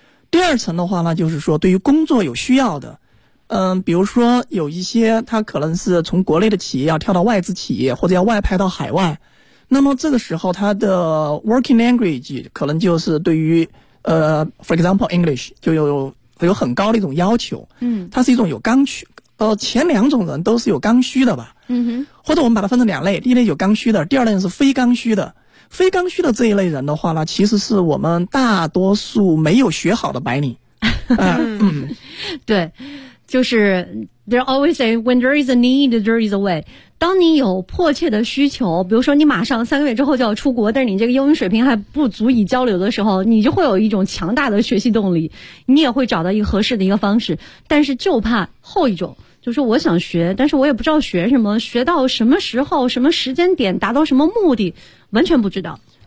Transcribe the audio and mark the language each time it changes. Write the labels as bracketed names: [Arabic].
[Chinese] 第二层的话呢就是说对于工作有需要的，比如说有一些他可能是从国内的企业要跳到外资企业，或者要外派到海外，那么这个时候他的 working language 可能就是对于 [English] for example English [Chinese] 就有很高的一种要求，它是一种有刚需。前两种人都是有刚需的吧。或者我们把它分成两类，第一类有刚需的，第二类是非刚需的。非刚需的这一类人的话呢，其实是我们大多数没有学好的白领。对，就是 [English] they're always say, when there is a need, there is a way. [Chinese] 当你有迫切的需求，比如说你马上3个月之后就要出国，但是你这个英语水平还不足以交流的时候，你就会有一种强大的学习动力，你也会找到一个合适的一个方式。但是就怕后一种，就是我想学，但是我也不知道学什么，学到什么时候，什么时间点，达到什么目的，完全不知道。